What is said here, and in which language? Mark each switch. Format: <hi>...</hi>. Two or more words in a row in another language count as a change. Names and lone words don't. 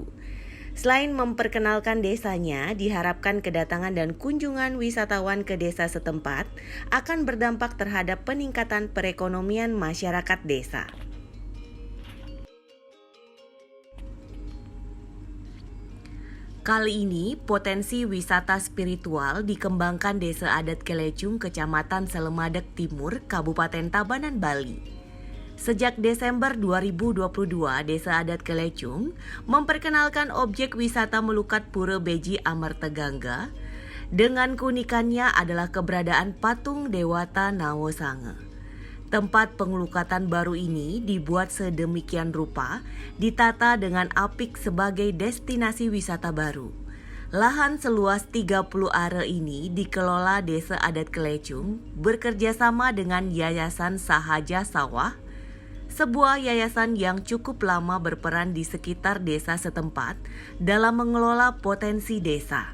<id>Selain memperkenalkan desanya, diharapkan kedatangan dan kunjungan wisatawan ke desa setempat akan berdampak terhadap peningkatan perekonomian masyarakat desa. Kali ini, potensi wisata spiritual dikembangkan Desa Adat Kelecung, Kecamatan Selemadeg Timur, Kabupaten Tabanan, Bali. Sejak Desember 2022, Desa Adat Kelecung memperkenalkan objek wisata melukat Pura Beji Amartagangga. Dengan keunikannya adalah keberadaan patung Dewata Nawosange. Tempat pengelukatan baru ini dibuat sedemikian rupa, ditata dengan apik sebagai destinasi wisata baru. Lahan seluas 30 are ini dikelola Desa Adat Kelecung bekerjasama dengan Yayasan Sahaja Sawah, sebuah yayasan yang cukup lama berperan di sekitar desa setempat dalam mengelola potensi desa.</id>